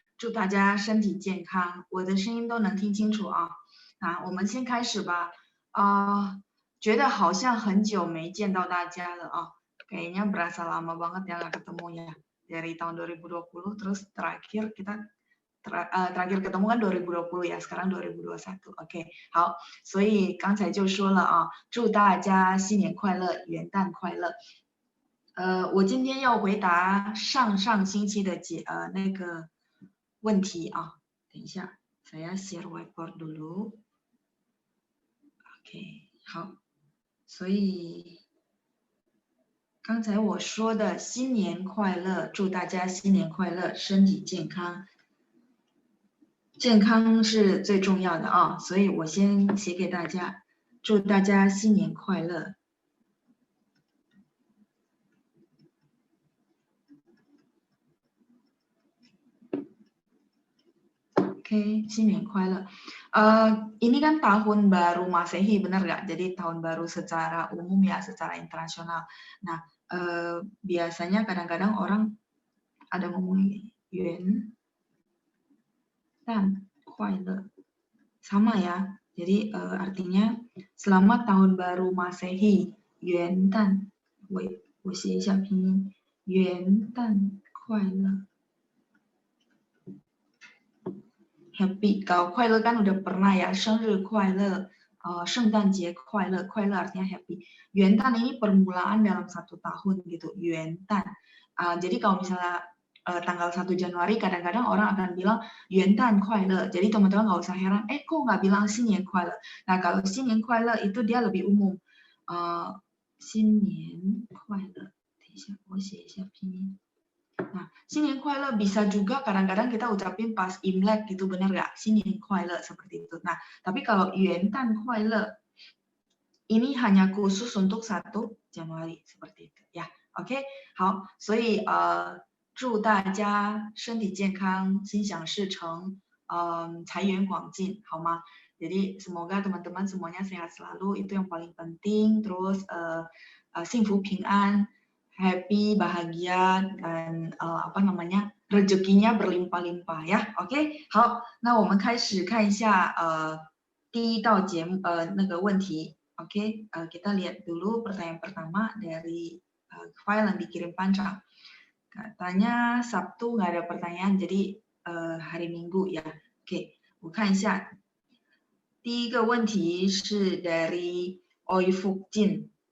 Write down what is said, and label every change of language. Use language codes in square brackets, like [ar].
[zh] 祝大家身体健康，我的声音都能听清楚啊！我们先开始吧。觉得好像很久没见到大家了啊。 [id] Kayaknya berasa lama banget ya nggak ketemu ya. Dari tahun 2020 terus terakhir kita terakhir ketemu kan 2020 ya, sekarang 2021。 [zh] OK， 好，所以刚才就说了啊，祝大家新年快乐，元旦快乐。我今天要回答上星期的那个问题啊。等一下 [id] saya share whiteboard dulu。 [zh] OK， 好，所以刚才我说的新年快乐，祝大家新年快乐，身体健康。健康是最重要的啊，所以我先写给大家，祝大家新年快乐。 OK， 新年快乐。 [id] Ini kan tahun baru Masehi, benar nggak? Jadi tahun baru secara umum ya, secara internasional. Nah, biasanya kadang-kadang orang ada ngomong Yuan dan Kuai-le. Sama ya. Jadi artinya selamat tahun baru Masehi, Yuan dan. [zh] 我写一下拼音，元旦快乐。 [id] Happy， kalau 快乐 kan udah pernah ya, [zh] 生日快乐，圣诞节快乐， [id] 快乐 artinya happy。元旦ini permulaan dalam satu tahun gitu, 元旦。 jadi kalau misalnya tanggal 1 Januari kadang-kadang orang akan bilang [zh] 元旦快乐， [id] jadi teman-teman nggak usah heran, kok nggak bilang [zh] 新年快乐。 [id] Nah kalau 新年快乐 itu dia lebih umum， 新年快乐。 [zh] 等一下，我写一下拼音。 [id] Nah, 新年快乐 bisa juga kadang-kadang kita ucapin pas Imlek gitu, bener nggak? 新年快乐 seperti itu. Nah, tapi kalau 元旦快乐 ini hanya khusus untuk 1 Januari seperti itu ya. [zh] Oke, 好，所以祝大家身体健康，心想事成，财源广进，好吗？ [id] Jadi semoga teman-teman semuanya sehat selalu, itu yang paling penting. Terus [zh] 幸福平安。 [id] Happy, bahagia, dan rezekinya berlimpah-limpah ya. [zh] OK， 好，那我们开始看一下第一道节目那个问题。 [id] OK， kita lihat dulu pertanyaan pertama dari file yang dikirim Panca. Katanya Sabtu nggak ada pertanyaan, jadi hari Minggu ya. [zh] OK， 我看一下。第一个问题是 [id] dari [zh] Oi Fukjin。